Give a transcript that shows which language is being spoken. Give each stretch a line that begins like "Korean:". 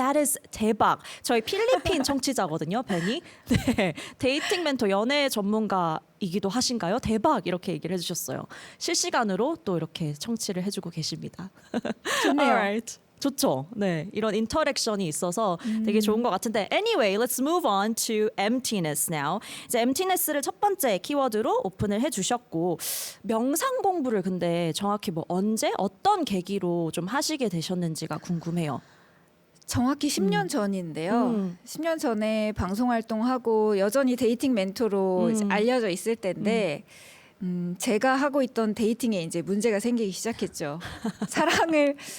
English: That is 대박.
Korean: 저희 필리핀 청취자거든요, Benny. 네, 데이팅 멘토 연애 전문가이기도 하신가요? 대박 이렇게 얘기를 해주셨어요. 실시간으로 또 이렇게 청취를 해주고 계십니다. 좋네요.
English: Alright.
Korean: 좋죠. 네, 이런 인터랙션이 있어서 되게 좋은 것 같은데.
English: Anyway, let's move on to emptiness now.
Korean: 이제 emptiness를 첫 번째 키워드로 오픈을 해주셨고 명상 공부를 근데 정확히 뭐 언제 어떤 계기로 좀 하시게 되셨는지가 궁금해요. 정확히 10년 전인데요. 10년 전에 방송 활동하고 여전히 데이팅 멘토로 이제 알려져 있을 때인데 제가 하고 있던 데이팅에 이제 문제가 생기기 시작했죠. 사랑을